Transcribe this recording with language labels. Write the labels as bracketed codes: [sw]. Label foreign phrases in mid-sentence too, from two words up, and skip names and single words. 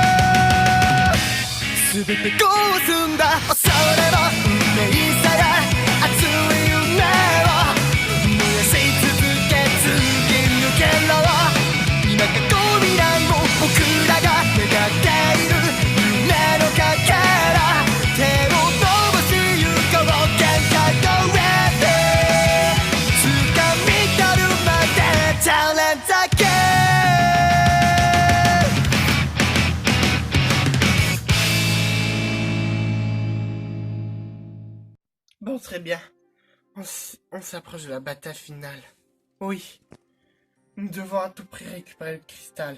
[ja] う全てこう済んだ恐れも運命さや熱い夢を燃やし続け突き抜けろ今過去未来も僕らが願っている夢のかけら手を伸ばしゆこう限界の上で掴み取るまでチャレンジだけ [fr] Bon, très bien. On s'approche de la bataille finale. Oui. Nous devons à tout prix récupérer le cristal.